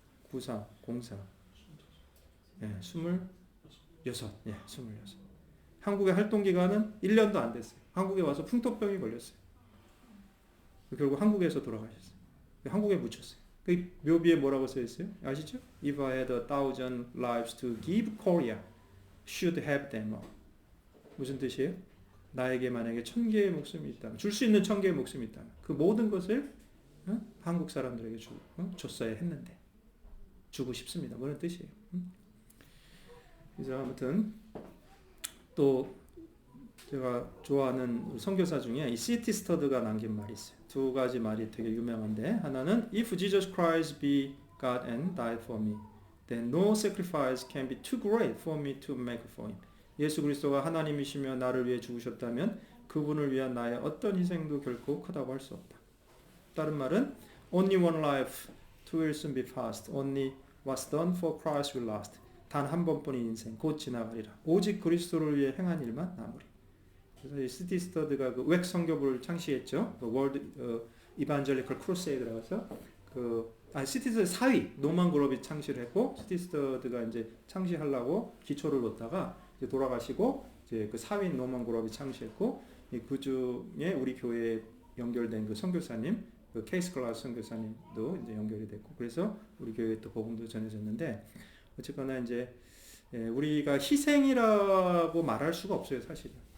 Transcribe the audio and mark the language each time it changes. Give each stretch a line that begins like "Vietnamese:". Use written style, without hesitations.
Korean: 94, 04. 예, 26. 예, 26. 한국의 활동 기간은 1년도 안 됐어요. 한국에 와서 풍토병이 걸렸어요. 결국 한국에서 돌아가셨어요. 한국에 묻혔어요. 그 묘비에 뭐라고 써 있어요? 아시죠?
English: If I had 1,000 lives to give Korea, should have them all.
Korean: 무슨 뜻이에요? 나에게 만약에 1000개의 목숨이 있다면, 줄 수 있는 1000개의 목숨이 있다면 그 모든 것을 한국 사람들에게 줬어야 했는데 주고 싶습니다. 그런 뜻이에요. 그래서 아무튼 또 제가 좋아하는 선교사 중에 이 C.T. 스터드가 남긴 말이 있어요. 두 가지 말이 되게 유명한데, 하나는
English: If Jesus Christ be God and died for me, then no sacrifice can be too great for me to make for him. 예수 그리스도가 하나님이시며 나를 위해 죽으셨다면 그분을 위한 나의 어떤 희생도 결코 크다고 할 수 없다.
Korean: 다른 말은
English: Only one life will soon be past. Only what's done for Christ will last.
Korean: 단 한 번뿐인 인생 곧 지나가리라. 오직 그리스도를 위해 행한 일만 남으리. 그래서 이 C.T. 스터드가 그 웩 선교부를 창시했죠. 그 월드 이반젤리컬 크루세이드라고 해서 C.T. 스터드 4위 노만 그롭이 창시를 했고, C.T. 스터드가 이제 창시하려고 기초를 놓다가 이제 돌아가시고 이제 그 4위 노만 그롭이 창시했고, 그 중에 우리 교회에 연결된 그 선교사님, 그 케이스 클라스 선교사님도 이제 연결이 됐고, 그래서 우리 교회에 또 복음도 전해졌는데, 어쨌거나 이제 우리가 희생이라고 말할 수가 없어요, 사실은.